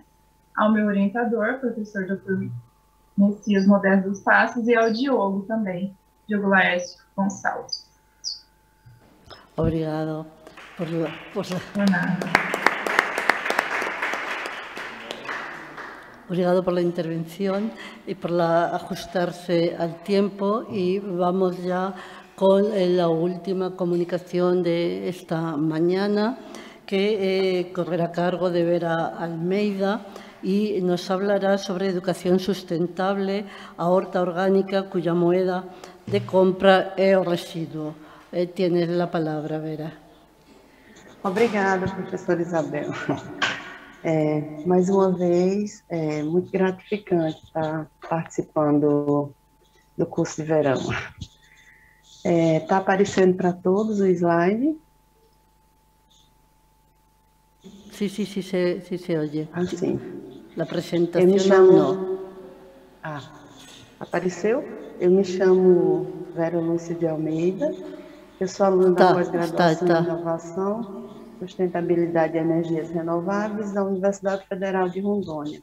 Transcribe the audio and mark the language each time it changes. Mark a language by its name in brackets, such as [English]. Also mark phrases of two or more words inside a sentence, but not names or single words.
[Portuguese] Ao meu orientador, professor Dr. Messias Modesto dos Passos, e ao Diogo também, Diogo Laércio Gonçalves. Obrigado por nada. [Spanish] Obrigado por la intervención y por ajustarse al tiempo, y vamos ya con la última comunicación de esta mañana, que correrá a cargo de Vera Almeida y nos hablará sobre educación sustentable, [Portuguese] a horta [Spanish] orgánica cuya moneda de compra [Portuguese] é o [Spanish] residuo. Tienes la palabra, Vera. [Portuguese] Obrigada, professora Isabel. Mais uma vez, é muito gratificante estar participando do curso de verão. Está aparecendo para todos o slide? [Spanish] Sí, se oye. [Portuguese] Ah, sim. A apresentação não. Apareceu? Eu me chamo Vera Lúcia de Almeida, eu sou aluna da pós-graduação em Inovação, Sustentabilidade e Energias Renováveis da Universidade Federal de Rondônia.